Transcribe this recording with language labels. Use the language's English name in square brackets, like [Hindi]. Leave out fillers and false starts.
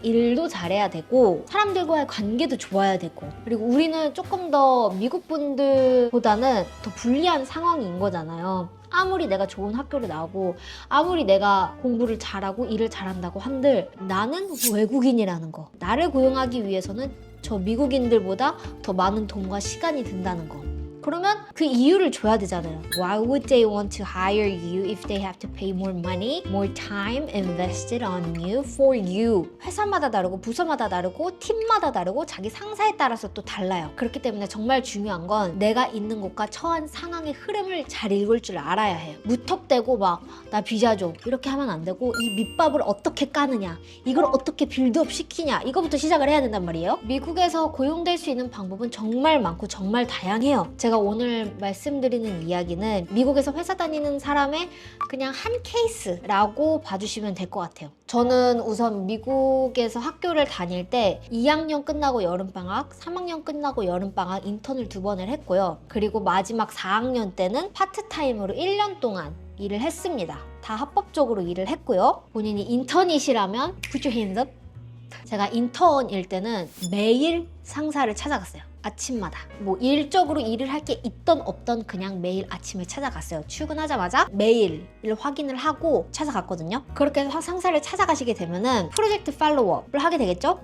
[Korean] 일도 잘해야 되고 사람들과의 관계도 좋아야 되고, 그리고 우리는 조금 더 미국 분들보다는 더 불리한 상황인 거잖아요. 아무리 내가 좋은 학교를 나오고 아무리 내가 공부를 잘하고 일을 잘한다고 한들 나는 외국인이라는 거, 나를 고용하기 위해서는 저 미국인들보다 더 많은 돈과 시간이 든다는 거. 그러면 그 이유를 줘야 되잖아요. [English] Why would they want to hire you if they have to pay more money, more time invested on you for you? [Korean] 회사마다 다르고 부서마다 다르고 팀마다 다르고 자기 상사에 따라서 또 달라요. 그렇기 때문에 정말 중요한 건 내가 있는 곳과 처한 상황의 흐름을 잘 읽을 줄 알아야 해요. 무턱대고 막 나 비자 줘 이렇게 하면 안 되고, 이 밑밥을 어떻게 까느냐, 이걸 어떻게 빌드업 시키냐, 이거부터 시작을 해야 된단 말이에요. 미국에서 고용될 수 있는 방법은 정말 많고 정말 다양해요. 제가 오늘 말씀드리는 이야기는 미국에서 회사 다니는 사람의 그냥 한 케이스라고 봐주시면 될 것 같아요. 저는 우선 미국에서 학교를 다닐 때 2학년 끝나고 여름방학, 3학년 끝나고 여름방학 인턴을 2번을 했고요. 그리고 마지막 4학년 때는 파트타임으로 1년 동안 일을 했습니다. 다 합법적으로 일을 했고요. 본인이 인턴이시라면 [English] put your hands up. [Korean] 제가 인턴일 때는 매일 상사를 찾아갔어요. 아침마다 뭐 일적으로 일을 할 게 있던 없던 그냥 매일 아침에 찾아갔어요. 출근하자마자 매일 확인을 하고 찾아갔거든요. 그렇게 해서 상사를 찾아가시게 되면은 프로젝트 팔로우업을 하게 되겠죠.